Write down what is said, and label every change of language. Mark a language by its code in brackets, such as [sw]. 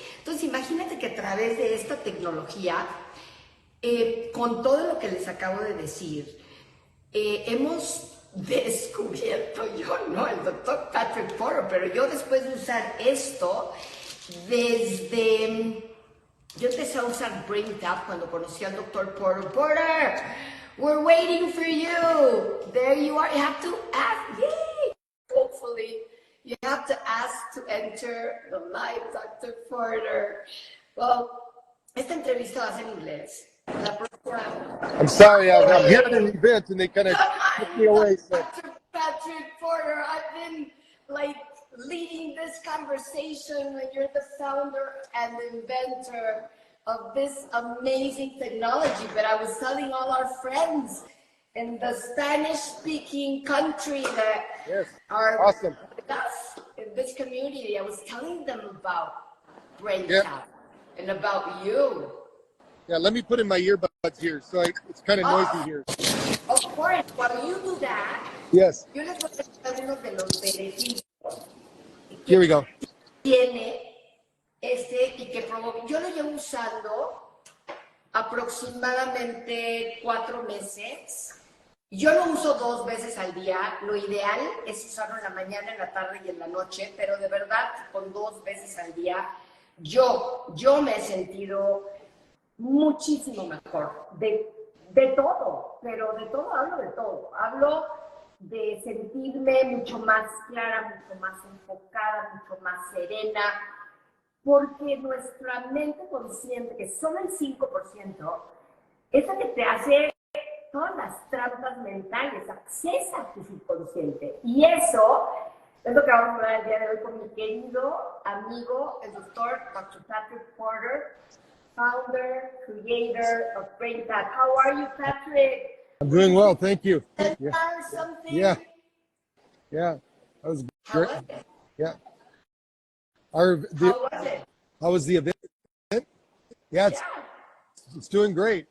[es] Entonces, imagínate que a través de esta tecnología, con todo lo que les acabo de decir, hemos descubierto, yo no, el doctor Patrick Porter, pero yo después de usar esto, yo empecé a usar Brain Tap cuando conocí al doctor Porter. [en] Porter, we're waiting for you. There you are. You have to ask, yay, hopefully. You have to ask to enter the live, Dr. Porter. Well, [es] esta entrevista va a ser en inglés. La próxima. [en] I'm sorry, I'm here at an event and they kind of took me away. So. Dr. Patrick Porter, I've been like leading this conversation when you're the founder and inventor of this amazing technology. But I was telling all our friends in the Spanish-speaking country that are awesome with us in this community, I was telling them about Brain Tap and about you. Yeah, let me put in my earbuds here, so it's kind of noisy here. Of course, while you do that, yes. [es] Yo les voy a contar unos de los beneficios. [en] Here we go. [es] Tiene y que provoca. Yo lo llevo usando aproximadamente 4 meses. Yo lo uso 2 veces al día. Lo ideal es usarlo en la mañana, en la tarde y en la noche, pero de verdad con 2 veces al día yo me he sentido muchísimo mejor de todo, pero de todo hablo de todo. Hablo de sentirme mucho más clara, mucho más enfocada, mucho más serena, porque nuestra mente consciente, que solo el 5%, es la que te hace todas las trampas mentales, accesa a tu subconsciente. Y eso es lo que vamos a hablar el día de hoy con mi querido amigo, el doctor Dr. [en] Patrick Porter, founder, creator of Brain Tap. How are you, Patrick? I'm doing well, thank you. Yeah. Something? Yeah, that was great. How was it? Yeah. How was it? How was the event? Yeah, it's doing great.